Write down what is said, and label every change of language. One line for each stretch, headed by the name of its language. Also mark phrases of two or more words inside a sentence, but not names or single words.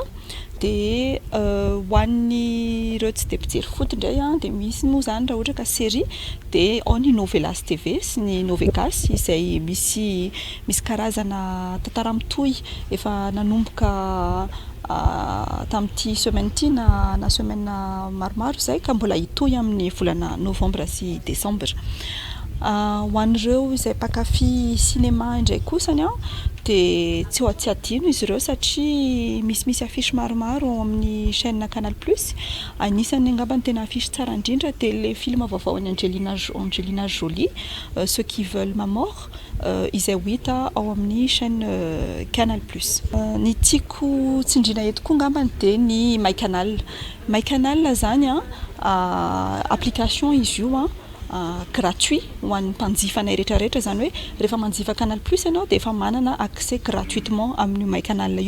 Malagasy: Dia ho an'ny ireo tsy dia mpijery foot indray dia misy moa zany raha ohatra ka série dia ao ny Novelas TV sy ny Novegas izay misy karazana tantara mitohy efa nanomboka tamin'ity semaine ity na semaine maromaro zay ka mbola hitohy amin'ny volana novembre sy décembre. Ho an'ireo izay mpakafy cinéma indray kosany dia tsy adino izy ireo satria misy affiche maromaro ao amin'ny chaîne Canal Plus. Anisany angambany tena affiche tsara indrindra dia
French: le film
Malagasy: vaovao an'i Angelina Jolie, Ceux qui veulent ma mort, izay ho hita ao amin'ny chaîne Canal Plus. Ny tiako tsindriana eto koa angambany dia ny My Canal. My Canal zany application izy io gratuit ho an'ny mpanjifanay rehetrarehetra, zany hoe rehefa manjifa Canal Plus ianao dia efa manana
French: accès gratuitement
Malagasy: amin'ny My Canal io.